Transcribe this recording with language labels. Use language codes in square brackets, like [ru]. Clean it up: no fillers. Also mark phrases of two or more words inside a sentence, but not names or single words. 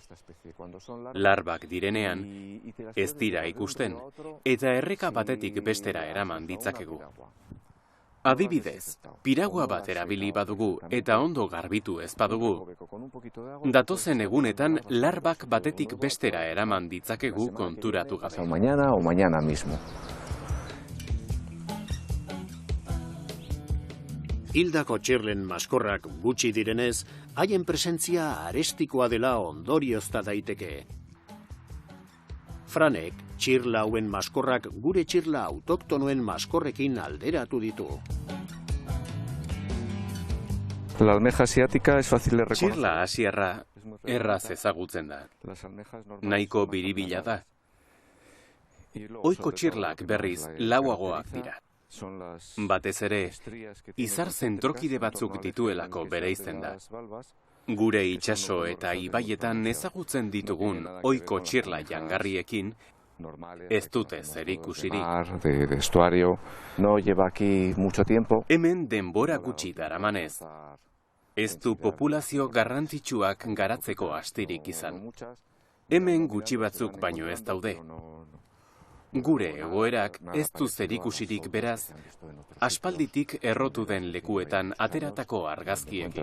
[eu] Larbak direnean, ez dira ikusten, eta erreka batetik bestera eraman ditzakegu. Adibidez, piragua bat erabili badugu eta ondo garbitu ez badugu, datozen egunetan larbak batetik bestera eraman ditzakegu konturatu gabe. [es] Mañana o mañana mismo. [eu] Hildako txirlen maskorrak gutxi direnez, haien presentzia arestikoa dela ondoriozta daiteke. Franek, txirla hauen maskorrak gure txirla autoktonoen maskorrekin alderatu ditu. [es] La almeja asiática es fácil de reconocer. [eu] Txirla asiarra erraz ezagutzen da. Nahiko biribila da. Ohiko txirlak berriz lauagoak dira. Batez ere, izar zentrokide batzuk dituelako bereizten da. Gure itsaso eta ibaietan ezagutzen ditugun ohiko txirla jangarriekin ez dute zerikusirik. [es] De estuario no lleva aquí mucho tiempo. [eu] Hemen denbora gutxi daramanez, ez du populazio garrantzitsuak garatzeko astirik izan. Hemen gutxi batzuk baino ez daude. Gure egoerak ez du zerikusirik beraz, aspalditik errotu den lekuetan ateratako argazkiekin.